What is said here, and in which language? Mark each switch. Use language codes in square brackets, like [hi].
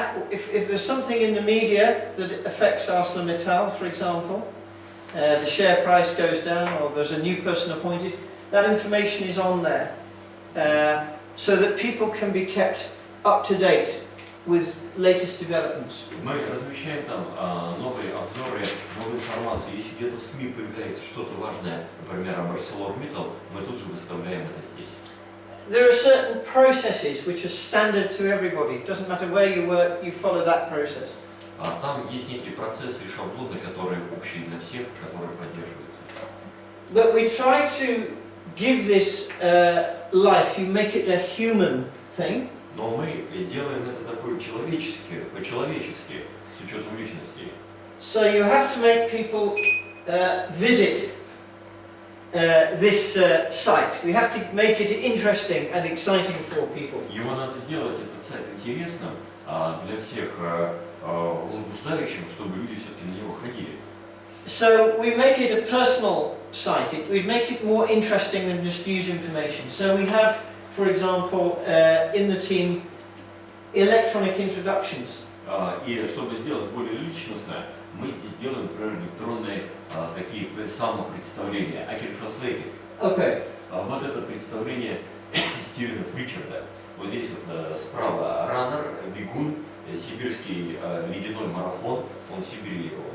[en] if there's something in the media that affects ArcelorMittal, for example, the share price goes down or there's a new person appointed, that information is on there so that people can be kept up to date with latest developments. [ru] Мы размещаем там новые обзоры, новую информацию. Если где-то в СМИ появляется что-то важное, например, об ArcelorMittal, мы тут же выставляем это здесь. [en] There are certain processes which are standard to everybody. It doesn't matter where you work, you follow that process. [ru] Там есть некие процессы и шаблоны, которые общие для всех, которые поддерживаются. [en] But we try to give this life, you make it a human thing. [ru] Но мы делаем это такое человеческое, по-человечески, с учетом личности. [en] So you have to make people visit this site. We have to make it interesting and exciting for people. [ru] Его надо сделать, этот сайт, интересным для всех, возбуждающим, чтобы люди все-таки на него ходили. [en] So we make it a personal site. We make it more interesting than just news information. So we have, for example, in the team, electronic introductions. [ru] И чтобы сделать более личностно, мы здесь делаем, например, электронные такие самопредставления. [en] I can translate it. Okay. [ru] Вот это представление Стива Притчарда. Вот здесь вот справа раннер, бегун, сибирский ледяной марафон. Он в Сибири.